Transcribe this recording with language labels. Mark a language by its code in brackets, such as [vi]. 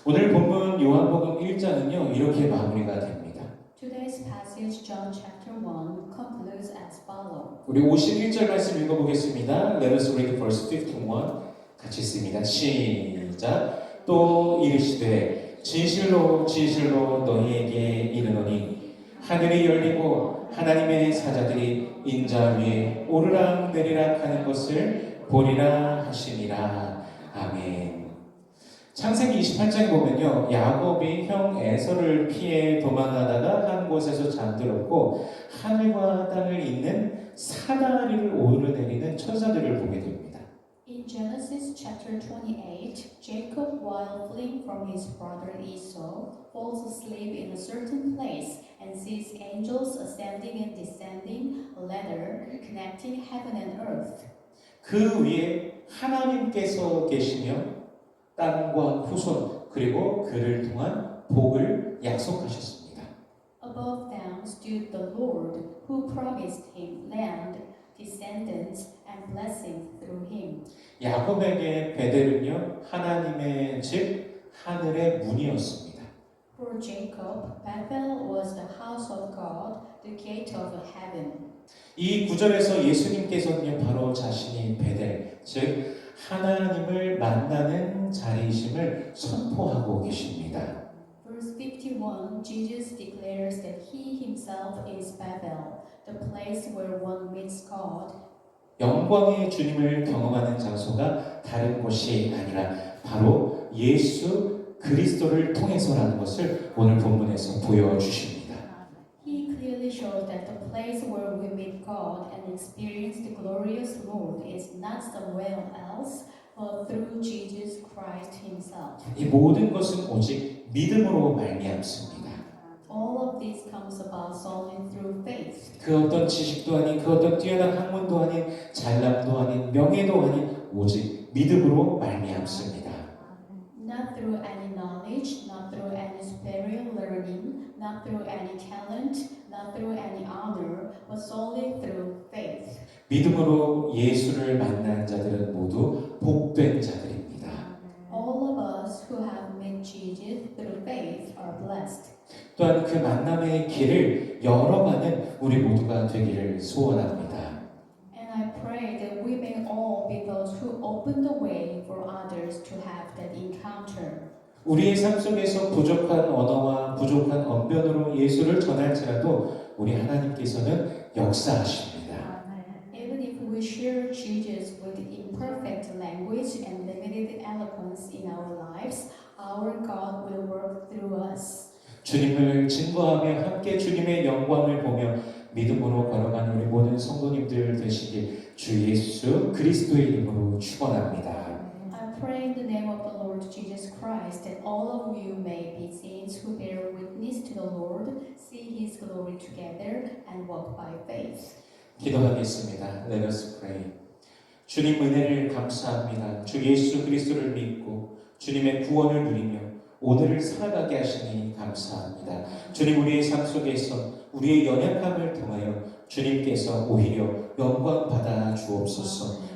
[ko] 오늘 본문 요한복음 1장은요 이렇게 마무리가 됩니다. [en] Today's passage, John chapter 1, concludes as follows. [ko] 우리 51절 말씀 읽어보겠습니다. [en] Let us read verse 51. [ko] 같이 읽습니다. 시작. 또 이르시되 진실로 진실로 너희에게 이르노니 하늘이 열리고 하나님의 사자들이 인자 위에 오르락 내리락 하는 것을 보리라 하시니라. 아멘. 창세기 28장에 보면요, 야곱이 형 에서를 피해 도망하다가 한 곳에서 잠들었고 하늘과 땅을 잇는 사다리를 오르내리는 천사들을 보게 됩니다. [en] In Genesis chapter 28, Jacob, while fleeing from his brother Esau, falls asleep in a certain place and sees angels ascending and descending a ladder connecting heaven and earth. [ko] 그 위에 하나님께서 계시며 땅과 후손 그리고 그를 통한 복을 약속하셨습니다. [en] Above them stood the Lord, who promised him land, descendants, and blessings through him. [ko] 야곱에게 베델은요 하나님의 집 하늘의 문이었습니다. [en] For Jacob, Bethel was the house of God, the gate of heaven. [ko] 이 구절에서 예수님께서는요 바로 자신이 베델 즉 하나님을 만나는 자리이심을 선포하고 계십니다. [en] Verse 51, Jesus declares that he himself is Bethel, the place where one meets God. [ko] 영광의 주님을 경험하는 장소가 다른 곳이 아니라 바로 예수 그리스도를 통해서라는 것을 오늘 본문에서 보여주십니다. [en] He clearly shows that the place where we meet God and experience the glorious Lord is not somewhere else, but through Jesus Christ himself. [ko] 이 모든 것은 오직 믿음으로 말미암습니다. [en] All of this comes about solely through faith. [ko] 그 어떤 지식도 아닌 그 어떤 뛰어난 학문도 아닌 잘남도 아닌 명예도 아닌 오직 믿음으로 말미암습니다. [en] Not through any knowledge, not through any superior learning, not through any talent, not through any honor, but solely through faith. [ko] 믿음으로 예수를 만난 자들은 모두 복된 자들입니다. [en] All of us who have met Jesus through faith are blessed. [ko] 또한 그 만남의 길을 열어가는 우리 모두가 되기를 소원합니다. [en] And I pray that we may all be those who open the way for others to have that encounter. [ko] 우리의 삶 속에서 부족한 언어와 부족한 언변으로 예수를 전할지라도 우리 하나님께서는 역사하십니다. [en] Even if we share Jesus with imperfect language and limited eloquence in our lives, our God will work through us. [ko] 주님을 증거하며 함께 주님의 영광을 보며 믿음으로 걸어가는 우리 모든 성도님들 되시길 주 예수 그리스도의 이름으로 축원합니다. [en] I pray in the name of the Lord Jesus Christ that all of you may be saints who bear witness to the Lord, see His glory together and walk by faith. [ko] 기도하겠습니다. [en] Let us pray. [ko] 주님 은혜를 감사합니다. 주 예수 그리스도를 믿고 주님의 구원을 누리며 오늘을 살아가게 하시니 감사합니다. 주님 우리의 삶 속에서 우리의 연약함을 통하여 주님께서 오히려 영광 받아 주옵소서.